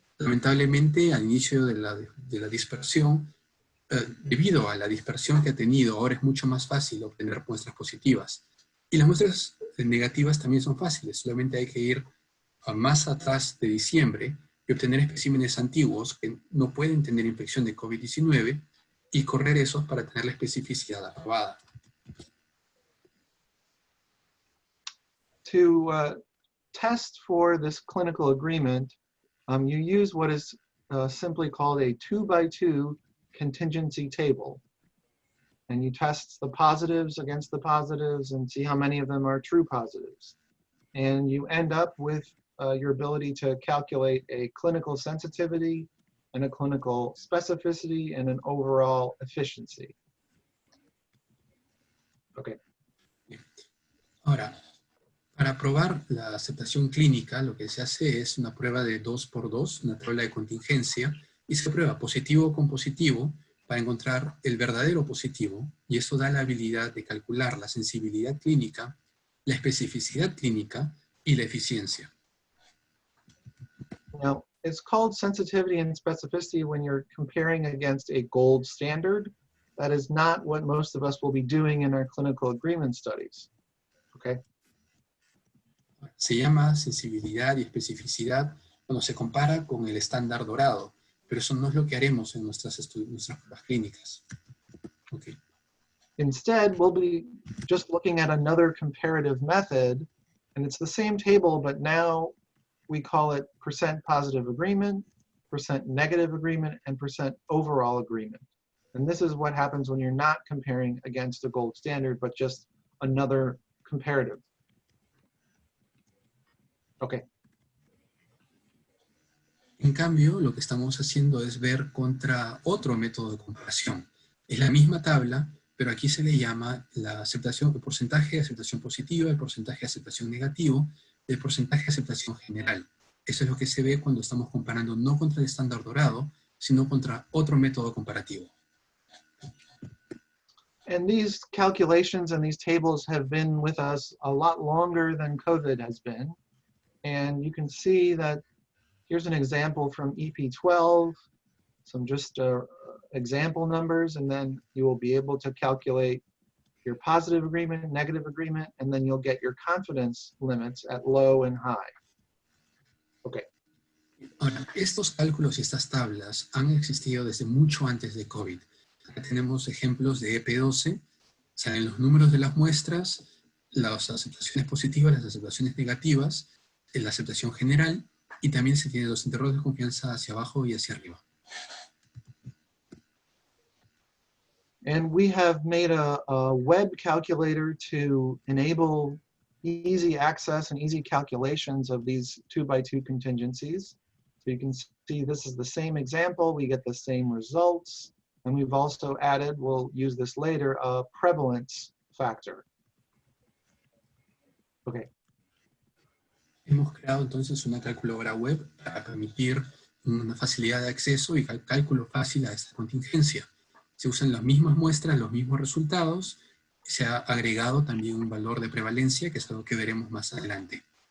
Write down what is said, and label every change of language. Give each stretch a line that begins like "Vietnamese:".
Spanish: Lamentablemente, al inicio de la dispersión, debido a la dispersión que ha tenido, ahora es mucho más fácil obtener muestras positivas. Y las muestras negativas también son fáciles, solamente hay que ir más atrás de diciembre y obtener especímenes antiguos que no pueden tener infección de COVID-19 y correr esos para tener la especificidad aprobada.
English: To test for this clinical agreement, you use what is simply called a 2x2 contingency table. And you test the positives against the positives and see how many of them are true positives. And you end up with your ability to calculate a clinical sensitivity and a clinical specificity and an overall efficiency. Okay.
Spanish: Ahora, para probar la aceptación clínica, lo que se hace es una prueba de 2x2, una tabla de contingencia, y se prueba positivo con positivo para encontrar el verdadero positivo, y eso da la habilidad de calcular la sensibilidad clínica, la especificidad clínica y la eficiencia.
English: Now, it's called sensitivity and specificity when you're comparing against a gold standard. That is not what most of us will be doing in our clinical agreement studies. Okay?
Spanish: Se llama sensibilidad y especificidad cuando se compara con el estándar dorado, pero eso no es lo que haremos en nuestras pruebas clínicas.
English: Okay. Instead, we'll be just looking at another comparative method, and it's the same table, but now we call it % positive agreement, % negative agreement, and % overall agreement. And this is what happens when you're not comparing against a gold standard, but just another comparative. Okay.
Spanish: En cambio, lo que estamos haciendo es ver contra otro método de comparación. Es la misma tabla, pero aquí se le llama la aceptación, el porcentaje de aceptación positiva, el porcentaje de aceptación negativo, el porcentaje de aceptación general. Eso es lo que se ve cuando estamos comparando no contra el estándar dorado, sino contra otro método comparativo.
English: And these calculations and these tables have been with us a lot longer than COVID has been. And you can see that here's an example from EP12, some just example numbers, and then you will be able to calculate your positive agreement, negative agreement, and then you'll get your confidence limits at low and high. Okay.
Spanish: Ahora, estos cálculos y estas tablas han existido desde mucho antes de COVID. Acá tenemos ejemplos de EP12, salen los números de las muestras, las aceptaciones positivas, las aceptaciones negativas, la aceptación general, y también se tiene los intervalos de confianza hacia abajo y hacia arriba.
English: And we have made a web calculator to enable easy access and easy calculations of these 2x2 contingencies. So you can see this is the same example, we get the same results, and we've also added, we'll use this later, a prevalence factor. Okay.
Spanish: Hemos creado entonces una calculadora web para permitir una facilidad de acceso y cálculo fácil a esta contingencia. Se usan las mismas muestras, los mismos resultados, y se ha agregado también un valor de prevalencia, que es algo que veremos más adelante.